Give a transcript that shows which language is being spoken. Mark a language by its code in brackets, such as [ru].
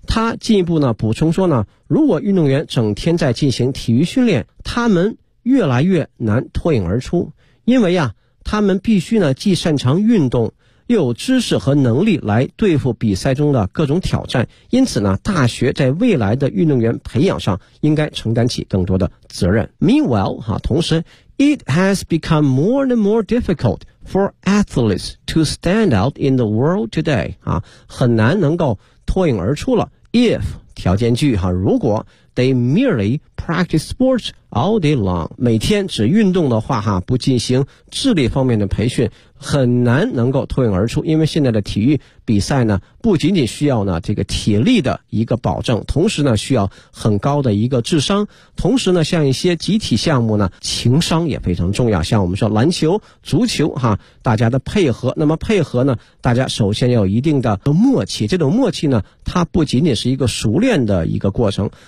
[zh] 他进一步呢补充说呢，如果运动员整天在进行体育训练，他们越来越难脱颖而出，因为啊他们必须呢既擅长运动，又有知识和能力来对付比赛中的各种挑战，因此呢大学在未来的运动员培养上应该承担起更多的责任。 [en] Meanwhile [zh] 同时， [en] It has become more and more difficult for athletes to stand out in the world today， [zh] 很难能够脱颖而出了。 If 条件句，如果 [en] they merely practice sports all day long， [zh] 每天只运动的话，不进行智力方面的培训，很难能够脱颖而出，因为现在的体育比赛呢，不仅仅需要呢这个体力的一个保证，同时呢需要很高的一个智商，同时呢像一些集体项目呢，情商也非常重要，像我们说篮球、足球哈，大家的配合，那么配合呢，大家首先要有一定的默契，这种默契呢，它不仅仅是一个熟练的一个过程，